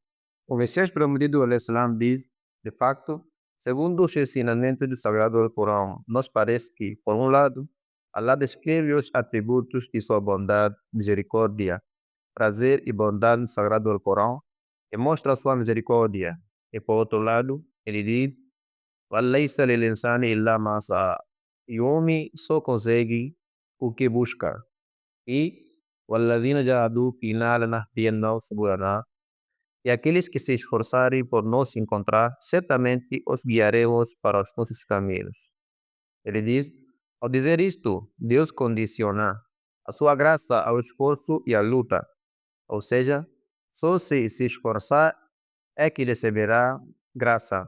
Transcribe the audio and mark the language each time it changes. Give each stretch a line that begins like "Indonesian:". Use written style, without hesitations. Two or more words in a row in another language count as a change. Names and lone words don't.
Portuguese: O Messias prometido al-Islam diz, de facto, segundo os ensinamentos do Sagrado Alcorão, nos parece que, por um lado, Allah descreve os atributos de sua bondade, misericórdia, prazer e bondade no Sagrado Alcorão e mostra sua misericórdia. E por outro lado, ele diz,
Arabic: وَلَيْسَ لِلْإِنسَانِ إِلَّا مَا سَعَى.
Portuguese: e o homem só consegue o que busca.
Arabic: E "والذين جاهدوا فينا لنهدينهم سبلنا",
Portuguese: e aqueles que se esforçarem por nos encontrar, certamente os guiaremos para os nossos caminhos. Ele diz, ao dizer isto, Deus condiciona a sua graça ao esforço e à luta. Ou seja, só se esforçar é que receberá graça.